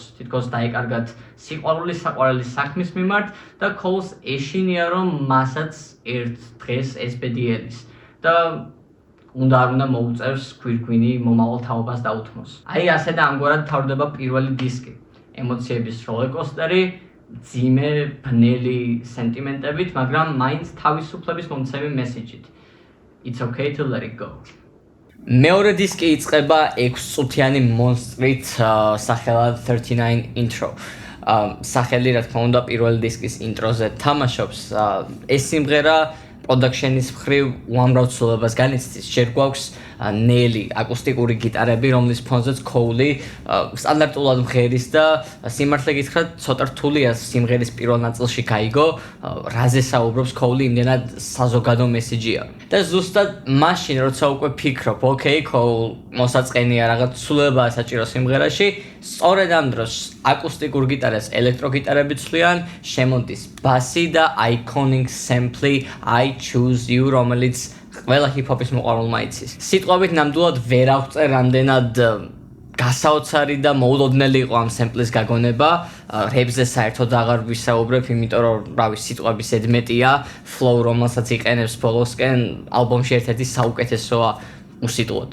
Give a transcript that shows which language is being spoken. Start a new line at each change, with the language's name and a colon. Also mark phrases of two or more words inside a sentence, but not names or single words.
Georgian: თითქოს დაეკარგათ სიყვარული საყვარლის საქმის მიმართ და Cole-ს ეშინია, რომ მასაც ერთ დღეს ეს ბედი ელის და უნდა არ უნდა მოუწევს ქვირგვინი მომავალ თაობას დაუთმოს. აი ასე და ამგვარად თავდება პირველი დისკი. ემოციების როლერკოსტერი, ძიმე, ბნელი სენტიმენტებით, მაგრამ მაინც თავისუფლების მომცემი მესიჯით.
English: It's okay to let it go.
Georgian: მეორე დისკი იწყება 6 წუთიანი მონსტრით სახელად 39 intro. სახელი რა თქმა უნდა პირველი დისკის ინტროზე თამაშობს. ეს სიმღერა პროდაქშენის მხრივ უამრავ ცვლილებას განიცდის. ჯერ გვაქვს ნელი აკუსტიკური გიტარები, რომლის ფონზეც Cole სტანდარტულად მღერის და სიმართლე გითხრათ, ცოტა რთულია სიმღერის პირველ ნაწილში გაიგო, რაზე საუბრობს Cole, იმდენად საზოგადო მესიჯია. და ზუსტად მაშინ, როცა უკვე ფიქრობ, ოკეი, Cole მოსაწყენია რაღაც ცვლილებაა საჭირო სიმღერაში, სწორედ ამ დროს აკუსტიკურ გიტარას ელექტროგიტარები ცვლიან, შემოდის ბასი და
English: iconic sample I choose you,
Georgian: რომელიც ყველა ჰიპ-ჰოპის მოყვარულმა იცის. სიტყვებით ნამდვილად ვერ აღწერ რამდენად გასაოცარი და მოულოდნელი იყო ამ სემპლის გაგონება. რეპზე საერთოდ აღარ ვისაუბრებ, იმიტომ რომ რავი სიტყვები ზედმეტია, flow რომელსაც იყენებს ბოლოსკენ ალბომში ერთ-ერთი საუკეთესოა უსიტყვოდ.